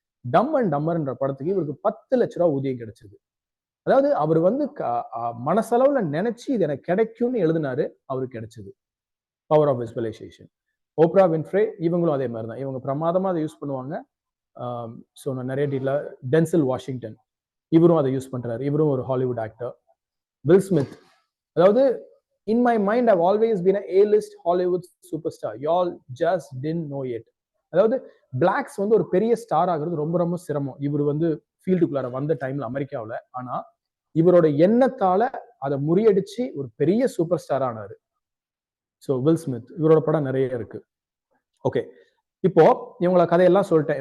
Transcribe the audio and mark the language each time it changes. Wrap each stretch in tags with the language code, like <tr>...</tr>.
<ta>டம் அண்ட் டம்மர்ன்ற படத்துக்கு இவருக்கு 10 லட்ச ரூபாய் ஊதியம் கிடைச்சது. அதாவது அவர் வந்து மனசளவுல நினைச்சு இது எனக்கு கிடைக்கும்னு எழுதினாரு, அவருக்கு கிடைச்சது. Power of visualisation. Opera Winfrey, இவங்களும் அதே மாதிரி தான். இவங்க பிரமாதமா அதை யூஸ் பண்ணுவாங்க. ஸோ நான் நிறைய டீட்டெயில. டென்சில் வாஷிங்டன், இவரும் அதை யூஸ் பண்றாரு. இவரும் ஒரு ஹாலிவுட் ஆக்டர்.</ta> <en>Will Smith,</en> <ta>அதாவது</ta> <en>in my mind I've always been an A-list Hollywood superstar, y'all just didn't know it.</en> <ta>அதாவது பிளாக்ஸ் வந்து ஒரு பெரிய ஸ்டார் ஆகிறது ரொம்ப ரொம்ப சிரமம். இவர் வந்து ஃபீல்டுக்குள்ளார வந்த டைம்ல அமெரிக்காவில். ஆனா இவரோட எண்ணத்தால அதை முறியடிச்சு ஒரு பெரிய சூப்பர் ஸ்டார் ஆனாரு. ஸோ வில் ஸ்மித், இவரோட படம் நிறைய இருக்கு. ஓகே, இப்போ இவங்கள கதையெல்லாம் சொல்லிட்டேன்.</ta>